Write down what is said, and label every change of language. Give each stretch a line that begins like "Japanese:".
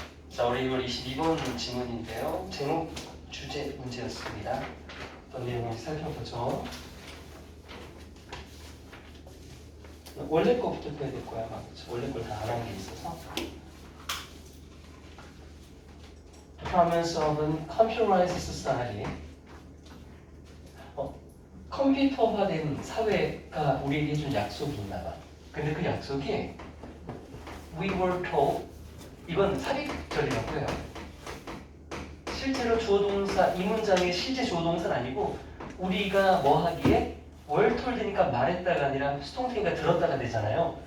Korean: 자, 우리 6월 22번 지문인데요. 제목 주제 문제였습니다. 어떤 내용인지 살펴보죠. 원래 거부터 해야 될 거야. 원래 걸 다 안 한 게 있어서.
English: The promise of a computerized society.
Korean: 컴퓨터화된 사회가 우리에게 해준 약속이 있나 봐. 근데 그 약속이
English: We were told,
Korean: 이건 삽입절이라고 해요. 실제로 주어동사, 이 문장의 실제 주어동사는 아니고 우리가 뭐 하기에
English: were told
Korean: 니까 말했다가 아니라 수동태가 들었다가 되잖아요.